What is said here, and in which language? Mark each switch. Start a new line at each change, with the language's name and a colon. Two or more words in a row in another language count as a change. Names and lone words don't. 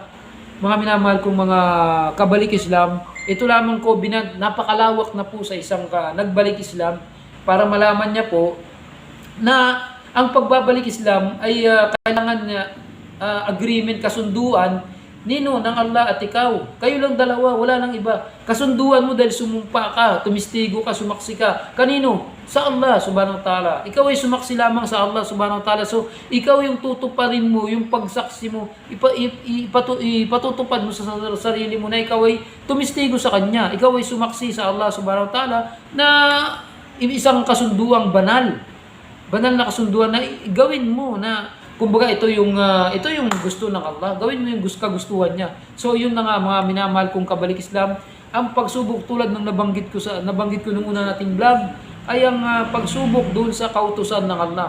Filipino: Mga minamahal kong mga kabalik Islam, ito lamang covenant, napakalawak na po sa isang nagbalik Islam, para malaman niya po na ang pagbabalik Islam ay kailangan niya agreement, kasunduan ng Allah at ikaw. Kayo lang dalawa, wala nang iba. Kasunduan mo dahil sumumpa ka, tumistigo ka, sumaksi ka. Kanino? Sa
Arabic: الله سبحانه وتعالى.
Filipino: Ikaw ay sumaksi lamang sa
Arabic: الله سبحانه وتعالى.
Filipino: So, ikaw yung tutuparin mo, yung pagsaksi mo, ipatutupad mo sa sarili mo na ikaw ay tumistigo sa Kanya. Ikaw ay sumaksi sa
Arabic: الله سبحانه وتعالى
Filipino: na isang kasunduang banal na kasunduan na gawin mo, na kumbaga ito yung gusto ng Allah, gawin mo yung kagustuhan niya. So yun na nga mga minamahal kong kabalik Islam, ang pagsubok tulad ng nabanggit ko nung una nating vlog, ay ang pagsubok doon sa kautusan ng Allah.